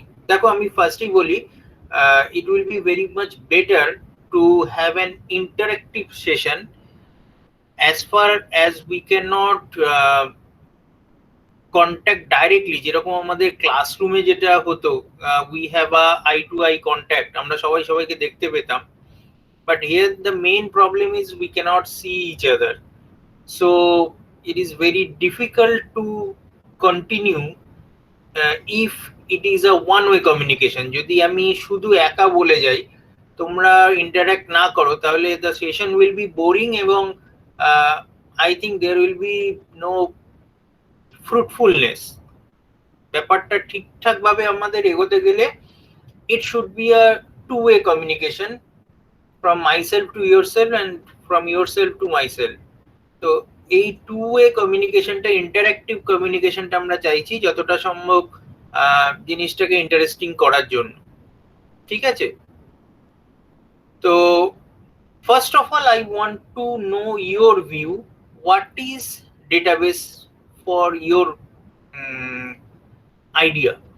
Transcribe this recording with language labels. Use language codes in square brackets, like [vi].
[bn] দেখো আমি ফার্স্টই বলি, [en] it will be very much better to have an interactive session, as far as we cannot contact directly, [bn] যেরকম আমাদের ক্লাসরুমে যেটা হতো, [en] we have a eye to eye contact, [bn] আমরা সবাইকে দেখতে পেতাম। [en] But here the main problem is we cannot see each other, so it is very difficult to continue if it is a one way communication. [bn] যদি আমি শুধু একা বলে যাই, তোমরা ইন্টারঅ্যাক্ট না করো, তাহলে [en] the session will be boring, এবং I think there will be no fruitfulness. [bn] ব্যাপারটা ঠিকঠাক ভাবে আমাদের এগোতে গেলে [en] it should be a two way communication, from myself to yourself and from yourself to myself. [bn] তো এই টু ওয়ে কমিউনিকেশনটা, ইন্টারঅ্যাক্টিভ কমিউনিকেশনটা আমরা চাইছি যতটা সম্ভব জিনিসটাকে ইন্টারেস্টিং করার জন্য, ঠিক আছে? [en] তো first of all I want to know your view, what is database for your idea.